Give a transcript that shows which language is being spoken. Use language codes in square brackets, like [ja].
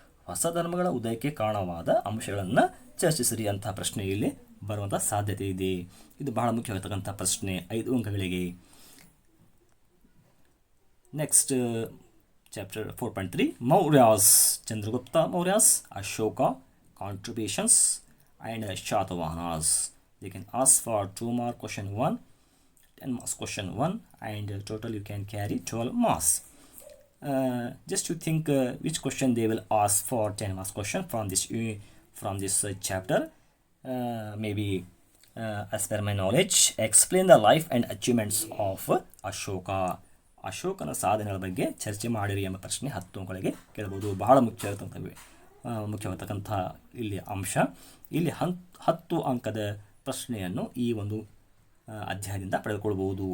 [kn] ಹೊಸ ಧರ್ಮಗಳ ಉದಯಕ್ಕೆ ಕಾರಣವಾದ ಅಂಶಗಳನ್ನು ಚರ್ಚಿಸಿರಿ ಅಂತಹ ಪ್ರಶ್ನೆ ಇಲ್ಲಿ ಬರುವಂಥ ಸಾಧ್ಯತೆ ಇದೆ. ಇದು ಬಹಳ ಮುಖ್ಯವಾಗಿರ್ತಕ್ಕಂಥ ಪ್ರಶ್ನೆ, 5 ಅಂಕಗಳಿಗೆ. [en] Next chapter 4.3 Mauryas, Chandragupta Mauryas, Ashoka, contributions and Satavahanas. They can ask for 2 mark question 1, 10 marks question 1, and total you can carry 12 marks. Just to think which question they will ask for 10 marks question from this chapter. Maybe as per my knowledge, explain the life and achievements of Ashoka. [kn] ಅಶೋಕನ ಸಾಧನೆಗಳ ಬಗ್ಗೆ ಚರ್ಚೆ ಮಾಡಿರಿ ಎಂಬ ಪ್ರಶ್ನೆ 10 ಅಂಕಗಳಿಗೆ ಕೇಳಬಹುದು. ಬಹಳ ಮುಖ್ಯವಾಗಿರ್ತಕ್ಕಂಥ ಇಲ್ಲಿ ಅಂಶ. ಇಲ್ಲಿ 10 ಅಂಕದ ಪ್ರಶ್ನೆಯನ್ನು ಈ ಒಂದು ಅಧ್ಯಾಯದಿಂದ ಪಡೆದುಕೊಳ್ಳಬಹುದು.